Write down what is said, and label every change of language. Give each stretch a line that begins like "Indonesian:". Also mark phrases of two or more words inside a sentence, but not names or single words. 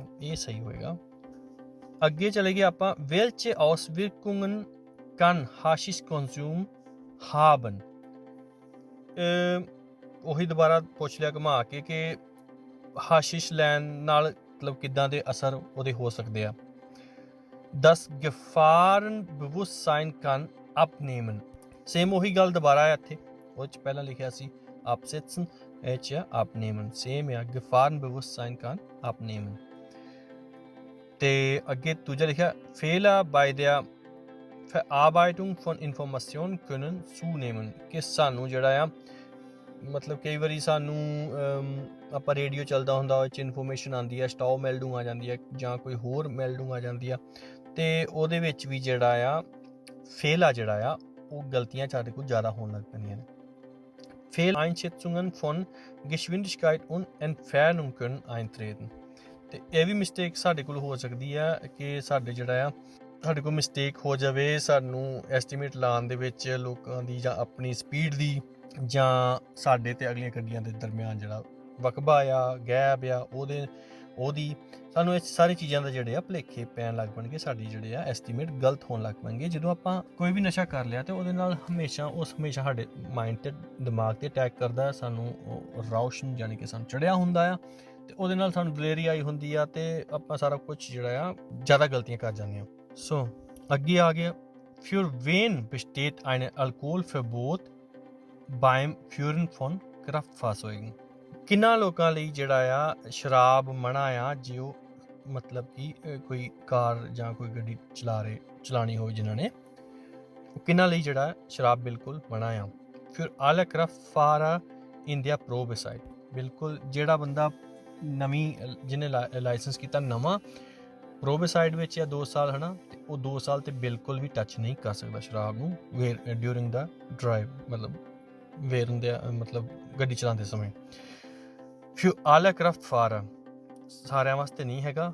Punjabi: ਇਹ ਸਹੀ ਹੋਏਗਾ। ਅੱਗੇ ਚਲੇ ਗਏ ਆਪਾਂ
German: welche Auswirkungen kann Haschisch-Konsum haben,
Punjabi: ਉਹੀ ਦੁਬਾਰਾ ਪੁੱਛ ਲਿਆ ਘੁਮਾ ਕੇ ਕਿ ਹਾਸ਼ਿਸ਼ ਲੈਣ ਨਾਲ ਮਤਲਬ ਕਿੱਦਾਂ ਦੇ ਅਸਰ ਉਹਦੇ ਹੋ ਸਕਦੇ ਆ।
German: Das Gefahrenbewusstsein kann abnehmen,
Punjabi: ਸੇਮ ਉਹੀ ਗੱਲ ਦੁਬਾਰਾ ਆ ਇੱਥੇ, ਉਹ 'ਚ ਪਹਿਲਾਂ ਲਿਖਿਆ ਸੀ absetzen, ਇਹ 'ਚ abnehmen, ਸੇਮ ਆ
German: Gefahrenbewusstsein kann abnehmen।
Punjabi: ਤੇ ਅੱਗੇ ਦੂਜਾ ਲਿਖਿਆ
German: Fehler bei der Verarbeitung von Informationen können zunehmen,
Punjabi: ਕਿ ਸਾਨੂੰ ਜਿਹੜਾ ਆ ਮਤਲਬ ਕਈ ਵਾਰੀ ਸਾਨੂੰ ਆਪਾਂ ਰੇਡੀਓ ਚੱਲਦਾ ਹੁੰਦਾ, ਉਹ 'ਚ ਇਨਫੋਰਮੇਸ਼ਨ ਆਉਂਦੀ ਹੈ, ਸਟਾਪ ਮੈਲਡਿੰਗ ਆ ਜਾਂਦੀ ਹੈ ਜਾਂ ਕੋਈ ਹੋਰ ਮੈਲਡਿੰਗ ਆ ਜਾਂਦੀ ਆ, ਤੇ ਉਹਦੇ ਵਿੱਚ ਵੀ ਜਿਹੜਾ ਆ ਫੇਲ ਆ ਜਿਹੜਾ ਆ ਉਹ ਗਲਤੀਆਂ ਸਾਡੇ ਕੋਲ ਜ਼ਿਆਦਾ ਹੋਣ ਲੱਗ ਪੈਂਦੀਆਂ ਨੇ।
German: Fehleinschätzungen von Geschwindigkeit und Entfernung können eintreten,
Punjabi: ਤੇ ਇਹ ਵੀ ਮਿਸਟੇਕ ਸਾਡੇ ਕੋਲ ਹੋ ਸਕਦੀ ਆ ਕਿ ਸਾਡੇ ਕੋਲ ਮਿਸਟੇਕ ਹੋ ਜਾਵੇ ਸਾਨੂੰ ਐਸਟੀਮੇਟ ਲਾਉਣ ਦੇ ਵਿੱਚ ਲੋਕਾਂ ਦੀ ਜਾਂ ਆਪਣੀ ਸਪੀਡ ਦੀ ਜਾਂ ਸਾਡੇ ਤੇ ਅਗਲੀਆਂ ਗੱਡੀਆਂ ਦੇ ਦਰਮਿਆਨ ਜਿਹੜਾ ਵਕਬਾ ਆ, ਗੈਪ ਆ, ਉਹਦੀ ਸਾਨੂੰ ਇਹ ਸਾਰੀ ਚੀਜ਼ਾਂ ਦਾ ਜਿਹੜੇ ਆ ਭੁਲੇਖੇ ਪੈਣ ਲੱਗ ਪੈਣਗੇ, ਸਾਡੀ ਜਿਹੜੇ ਆ ਐਸਟੀਮੇਟ ਗਲਤ ਹੋਣ ਲੱਗ ਪੈਣਗੇ। ਜਦੋਂ ਆਪਾਂ ਕੋਈ ਵੀ ਨਸ਼ਾ ਕਰ ਲਿਆ ਤੇ ਉਹਦੇ ਨਾਲ ਹਮੇਸ਼ਾ ਸਾਡੇ ਮਾਈਂਡ ਤੇ ਦਿਮਾਗ ਤੇ ਅਟੈਕ ਕਰਦਾ, ਸਾਨੂੰ ਰੌਸ਼ਨ ਯਾਨੀ ਕਿ ਸਾਨੂੰ ਚੜਿਆ ਹੁੰਦਾ ਆ ਤੇ ਉਹਦੇ ਨਾਲ ਸਾਨੂੰ ਦਲੇਰੀ ਆਈ ਹੁੰਦੀ ਆ ਤੇ ਆਪਾਂ ਸਾਰਾ ਕੁਝ ਜਿਹੜਾ ਆ ਜ਼ਿਆਦਾ ਗਲਤੀਆਂ ਕਰ ਜਾਂਦੇ ਹਾਂ। ਸੋ ਅੱਗੇ ਆ ਗਿਆ
German: für wen besteht ein Alkoholverbot beim Führen von Kraftfahrzeugen,
Punjabi: ਕਿੰਨਾ ਲੋਕਾਂ ਲਈ ਜਿਹੜਾ ਆ ਸ਼ਰਾਬ ਮਨਾ ਆ ਜੇ ਉਹ ਮਤਲਬ ਕਿ ਕੋਈ ਕਾਰ ਜਾਂ ਕੋਈ ਗੱਡੀ ਚਲਾਣੀ ਹੋਵੇ ਜਿਨ੍ਹਾਂ ਨੇ, ਕਿੰਨਾ ਲਈ ਜਿਹੜਾ ਸ਼ਰਾਬ ਬਿਲਕੁਲ ਮਨਾ ਆ।
German: ਫਿਰ alle Kraftfahrer in der Probezeit,
Punjabi: ਬਿਲਕੁਲ ਜਿਹੜਾ ਬੰਦਾ ਜਿਹਨੇ ਲਾਇਸੈਂਸ ਕੀਤਾ ਨਵਾਂ ਪ੍ਰੋਬੇਸਾਈਡ ਵਿੱਚ ਜਾਂ 2 ਸਾਲ ਹੈ ਨਾ, ਤੇ ਉਹ 2 ਸਾਲ ਤੇ ਬਿਲਕੁਲ ਵੀ ਟੱਚ ਨਹੀਂ ਕਰ ਸਕਦਾ ਸ਼ਰਾਬ ਨੂੰ
English: during the drive,
Punjabi: ਮਤਲਬ ਗੱਡੀ ਚਲਾਉਂਦੇ ਸਮੇਂ।
German: Für alle Kraftfahrer,
Punjabi: ਸਾਰਿਆਂ ਵਾਸਤੇ ਨਹੀਂ ਹੈਗਾ।